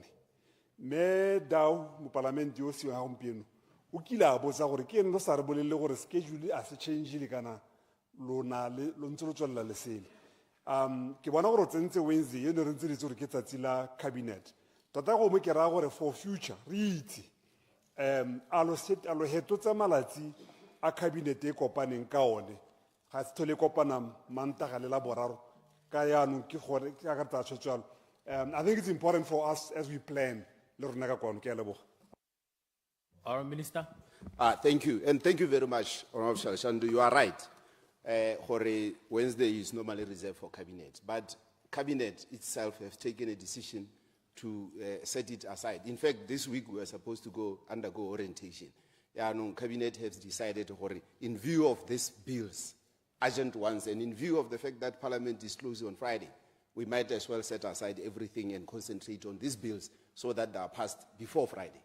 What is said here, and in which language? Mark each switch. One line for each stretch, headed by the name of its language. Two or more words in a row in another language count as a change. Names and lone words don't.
Tswana: Me Dau mo parlamente yo siwa gompieno o kile a botsa gore ke eno sa re bolelle gore schedule a se change le kana lona le lo ntse lo tswella le sele. Ke bona gore o tsentse Wednesday yone re ntse re tsore ke tsatsi la cabinet. Tota go mo ke ra gore
English: for future
Tswana: re itse alo hetotsa malatsi a cabinet e kopaneng ka one ga se thole kopana mantaga le la boraro ka yaanong ke gore ke ka tsa tshwetswalo.
English: I think it's important for us as we plan
Tswana: le rona ka kwano ke a leboga.
English: Our Minister. Thank you, and thank you very much, Honorable Shalshandu. You are right. Wednesday is normally reserved for cabinet, but cabinet itself has taken a decision to set it aside. In fact, this week we were supposed to undergo orientation. Cabinet has decided, in view of these bills, urgent ones, and in view of the fact that Parliament is closed on Friday, we might as well set aside everything and concentrate on these bills so that they are passed before Friday.